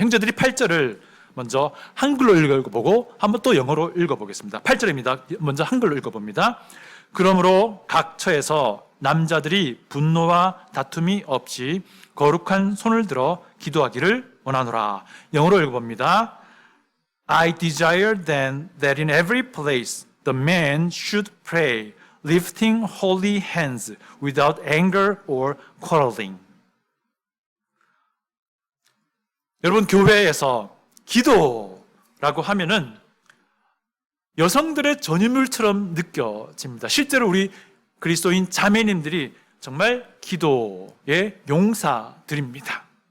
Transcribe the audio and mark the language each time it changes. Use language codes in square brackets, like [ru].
[ko] 형제들이 8절을 먼저 한글로 읽어보고 한번 또 영어로 읽어보겠습니다. 8절입니다. 먼저 한글로 읽어봅니다. 그러므로 각 처에서 남자들이 분노와 다툼이 없이 거룩한 손을 들어 기도하기를 원하노라. 영어로 읽어봅니다. [en] I desire then that in every place the man should pray, lifting holy hands without anger or quarreling. [ko] 여러분, 교회에서 기도라고 하면은 여성들의 전유물처럼 느껴집니다. 실제로 우리 그리스도인 자매님들이 정말 기도의 용사들입니다.